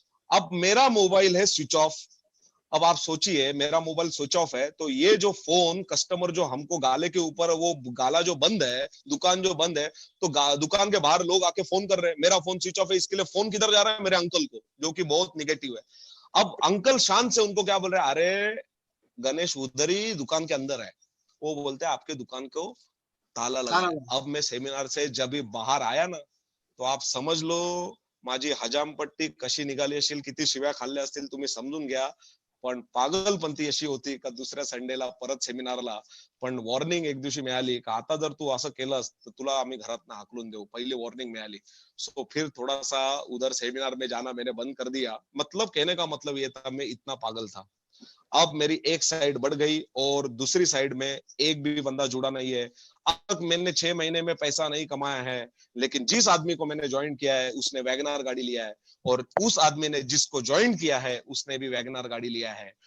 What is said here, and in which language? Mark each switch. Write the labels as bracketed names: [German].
[Hindi] अब मेरा मोबाइल है स्विच ऑफ। अब आप सोचिए, मेरा मोबाइल स्विच ऑफ है, तो ये जो फोन कस्टमर जो हमको गाले के ऊपर, वो गाला जो बंद है, दुकान जो बंद है, तो दुकान के बाहर लोग आके फोन कर रहे हैं, मेरा फोन स्विच ऑफ है, इसके लिए फोन किधर जा रहा है? मेरे अंकल को, जो कि बहुत निगेटिव है। अब अंकल शान से उनको क्या बोल रहे हैं? अरे गणेश उधर ही दुकान के अंदर है। वो बोलते हैं आपके दुकान को ताला लगा ताला है। अब मैं सेमिनार से जब भी बाहर आया ना, तो आप समज लो [Marathi] माझी हजामपट्टी कशी निघाली असेल, किती शिव्या खाल्ल्या असतील तुम्ही समजून घ्या। पण पागलपंती अशी होती का दुसऱ्या संडेला परत सेमिनारला पण वॉर्निंग एक दिवशी मिळाली का आता जर तू असं केलंस तर तुला आम्ही घरात हाकलून देऊ, पहले वार्निंग मिळाली। [Hindi] सो फिर थोड़ा सा उधर सेमिनार में जाना मैंने बंद कर दिया। मतलब कहने का मतलब ये था, मैं इतना पागल था। अब मेरी एक साइड बढ़ गई और दूसरी साइड में एक भी बंदा जुड़ा नहीं है। अब तक मैंने 6 महीने में पैसा नहीं कमाया है, लेकिन जिस आदमी को मैंने ज्वाइन किया है उसने वैगनार गाड़ी लिया है, और उस आदमी ने जिसको ज्वाइन किया है उसने भी वैगनार गाड़ी लिया है।